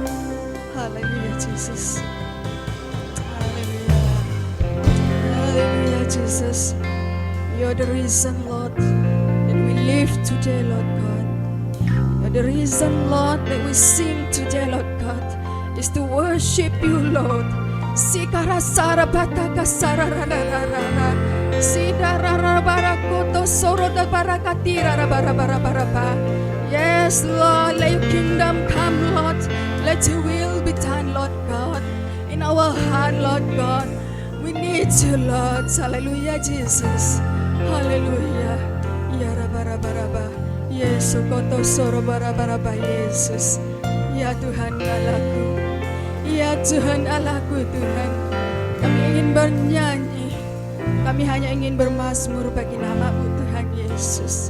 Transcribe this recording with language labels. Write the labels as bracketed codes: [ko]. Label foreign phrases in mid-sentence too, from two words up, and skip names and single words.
[en] Hallelujah, Jesus. Hallelujah. Hallelujah, Jesus. You're the reason, Lord, that we live today, Lord God. You're the reason, Lord, that we sing today, Lord God, is to worship you, Lord. Sikara sara bataka sara rararara. Sidara barakoto soro da barakatira bara. Yes, Lord, let your kingdom come, Lord. Let your will be done, Lord God, in our heart, Lord God. We need you, Lord. Hallelujah, Jesus. Hallelujah. Ya bara. Yesus koto soro bara Yesus. [id] Ya Tuhan Allahku. Ya Tuhan Allahku, Tuhan. Kami ingin bernyanyi. Kami hanya ingin bermazmur bagi nama-Mu, Tuhan Yesus.